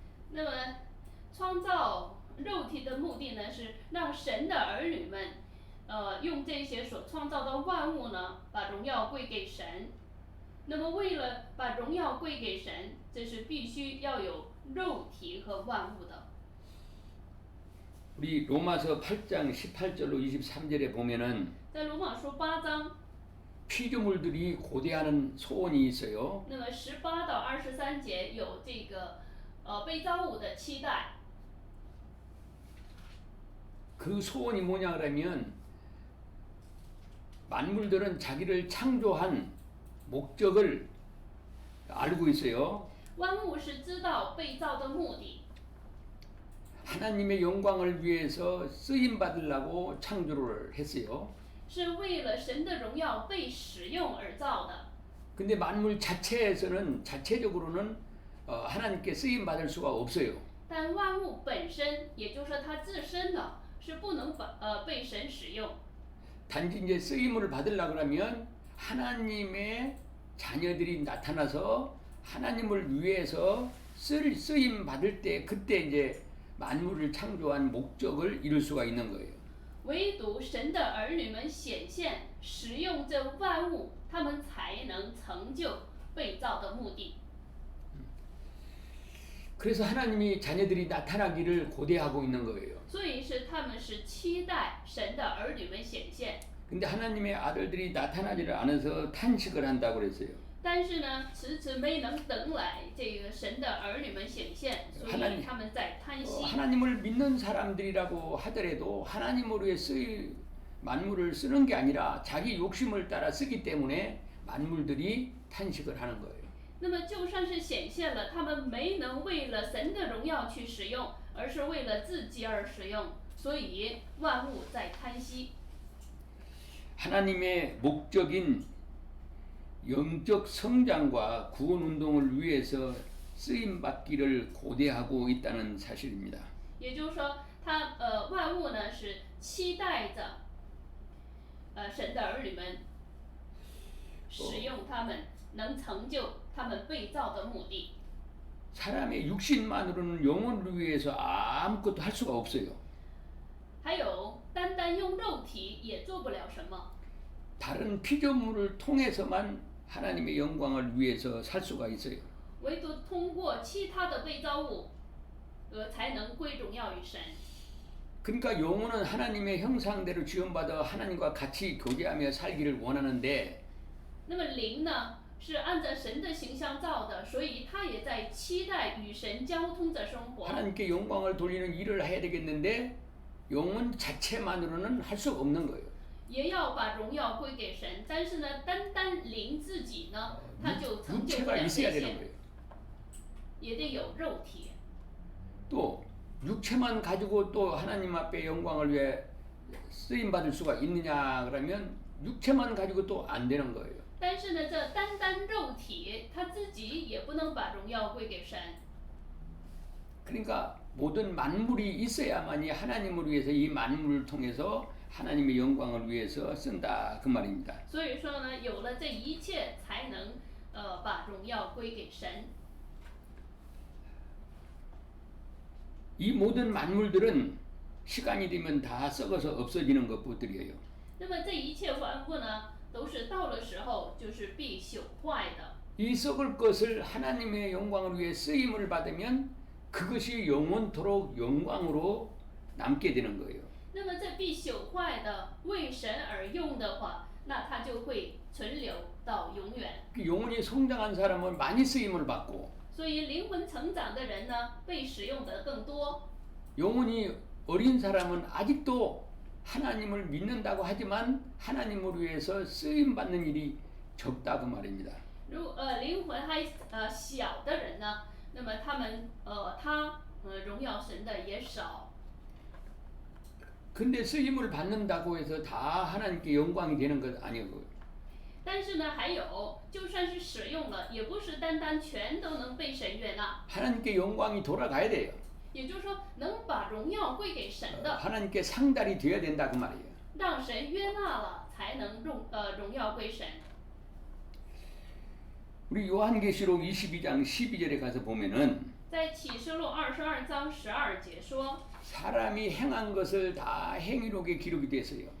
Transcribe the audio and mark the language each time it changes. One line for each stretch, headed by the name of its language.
Chinese: 那么，创造肉体的目的呢，是让神的儿女们，用这些所创造的万物呢，把荣耀归给神。那么，为了把荣耀归给神，这是必须要有肉体和万物的。
Korean: 우리 로마서 8장 18절로 23절에 보면은
Chinese: 在罗马书8章，
Korean: 피조물들이 고대하는 소원이 있어요.
Chinese: 那么18到23节有这个被造物的期待。
Korean: 그 소원이 뭐냐 그러면 만물들은 자기를 창조한 목적을 알고 있어요.
Chinese: 万物是知道被造的目的，
Korean: 하나님의 영광을 위해서 쓰임 받으려고 창조를 했어요.
Chinese: 是为了神的荣耀被使用而造的。
Korean: 근데 만물 자체에서는 자체적으로는 하나님께 쓰임 받을 수가 없어요.
Chinese: 但万物本身，也就是说它自身呢，是不能被神使用。
Korean: 단지 이제 쓰임을 받으려고 하면 하나님의 자녀들이 나타나서 하나님을 위해서 쓰임 받을 때 그때 이제 만물을 창조한 목적을 이룰 수가 있는 거예요.
Chinese: 唯独神的儿女们显现，使用这万物，他们才能成就被造的目的。
Korean: 그래서 하나님이 자녀들이 나타나기를 고대하고 있는 거예요.
Chinese: 所以他们是期待神的儿女们显现。
Korean: 근데 하나님의 아들들이 나타나지를 않아서 탄식을 한다고 그랬어요.
Chinese: 但是呢，迟迟没能等来这个神的儿女们显现，所以他们在叹息。
Korean: 하나님을 믿는 사람들이라고 하더라도 하나님을 위해 만물을 쓰는 게 아니라 자기 욕심을 따라 쓰기 때문에 만물들이 탄식을 하는 거예요.
Chinese: 那么就算是显现了，他们没能为了神的荣耀去使用，而是为了自己而使用，所以万物在叹息。
Korean: 하나님의 목적인 영적 성장과 구원 운동을 위해서 쓰임 받기를 고대하고 있다는 사실입니다.
Chinese: 也就是说，万物呢是期待着神的儿女们使用他们，能成就他们被造的目的。
Korean: 사람의 육신만으로는 영혼을 위해서 아무것도 할 수가 없어요.
Chinese: 还有，单单用肉体也做不了什么，
Korean: 다른 피조물을 통해서만 하나님의 영광을 위해서 살 수가 있어요.
Chinese: 唯独通过其他的被造物，才能归荣耀于神。
Korean: 그러니까 영혼은 하나님의 형상대로 지음받아 하나님과 같이 교제하며 살기를 원하는데
Chinese: 那么灵呢，是按照神的形象造的，所以他也在期待与神交通着生活。
Korean: 하나님께 영광을 돌리는 일을 해야 되겠는데 영혼 자체만으로는 할 수 없는 거예요.
Chinese: 也要把荣耀归给神，但是呢，单单灵自己呢，他就成就不了这
Korean: 있어야 되는
Chinese: 些，
Korean: 거예요.
Chinese: 也得有肉体。
Korean: 또 육체만 가지고 또 하나님 앞에 영광을 위해 쓰임 받을 수가 있느냐 그러면 육체만 가지고 또 안 되는 거예요.
Chinese: 但是呢，这单单肉体，他自己也不能把荣耀归给神。
Korean: 그러니까 모든 만물이 있어야만이 하나님을 위해서 이 만물을 통해서 하나님의 영광을 위해서 쓴다 그 말입니다.
Chinese: 所以说呢，有了这一切，才能把荣耀归给神。
Korean: 이 모든 만물들은 시간이 되면 다 썩어서 없어지는 것뿐이에요.
Chinese: 那么这一切万物呢，都是到了时候就是必朽坏的。
Korean: 이 썩을 것을 하나님의 영광을 위해 쓰임을 받으면 그것이 영원토록 영광으로 남게 되는 거예요.
Chinese: 那么这必朽坏的为神而用的话，那它就会存留到永远。
Korean: 그 영혼이 성장한 사람은 많이 쓰임을 받고
Chinese: 所以灵魂成长的人呢，被使用的更多。
Korean: 영혼이 어린 사람은 아직도 하나님을 믿는다고 하지만 하나님을 위해서 쓰임 받는 일이 적다 그 말입니다.
Chinese: 灵魂还小的人呢，那么他荣耀神的也少。
Korean: 근데 쓰임을 받는다고 해서 다 하나님께 영광이 되는 것 아니고
Chinese: 但是呢，还有，就算是使用了，也不是单单全都能被神悦纳。
Korean: 하나님께 영광이 돌아가야 돼요.
Chinese: 也就是说，能把荣耀归给神的，
Korean: 하나님께 상달이 되어야 된다 그 말이에요.
Chinese: 让神悦纳了，才能荣耀归神。
Korean: 우리 요한계시록 22장 12절에 가서 보면은
Chinese: 在启示录22章12节说，
Korean: 사람이 행한 것을 다 행위록에 기록이 됐어요.